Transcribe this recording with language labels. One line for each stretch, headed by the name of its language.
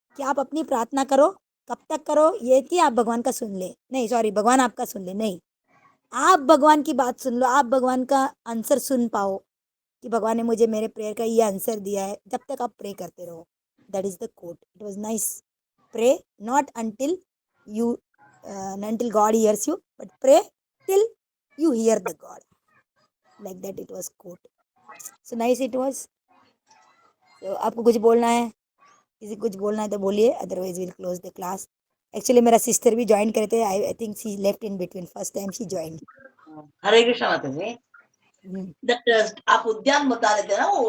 Hindi: कि आप अपनी प्रार्थना करो, कब तक करो? ये कि आप भगवान का सुन ले, नहीं सॉरी, भगवान आपका सुन ले, नहीं, आप भगवान की बात सुन लो, आप भगवान का आंसर सुन पाओ कि भगवान ने मुझे मेरे प्रेयर का ये आंसर दिया है। जब तक आप प्रे करते रहो,
English: That is the quote, it was nice. Pray not until you until God hears you, but pray till you hear the God. Like that it was quote. So nice it was.
Hindi: So आपको कुछ बोलना है? किसी को कुछ बोलना है तो बोलिए,
English: Otherwise will close the class. Actually
Hindi: मेरा सिस्टर भी ज्वाइन करे थे,
English: I think she left in between, first time she join.
Hindi: हरे कृष्णा माता जी। दैट आप उद्यान बता रहे थे ना, वो